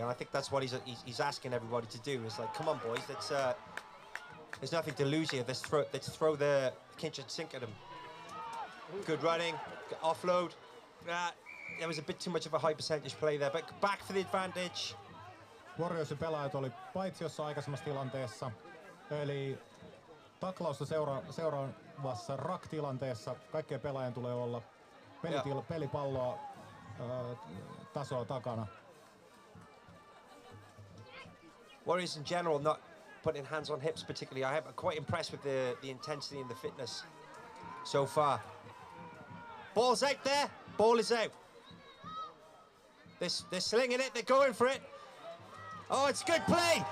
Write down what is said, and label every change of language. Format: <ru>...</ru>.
<en>And I think that's what he's asking everybody to do. Is like, come on, boys, let's. There's nothing to lose here. Let's throw the kitchen sink at him. Good running, good offload. There was a bit too much of a high percentage play there, but back for the advantage.</en> <fi>Warriorsin pelaajat oli paitsiossa aikaisemmassa tilanteessa, eli taklausta seuraavassa rack-tilanteessa kaikkien pelaajien tulee olla pelipalloa tasoa takana.</fi> <en>Warriors in general not putting hands on hips particularly. I'm quite impressed with the intensity and the fitness so far. Ball's out there. Ball is out. They're slinging it. They're going for it. Oh, it's good play.</en>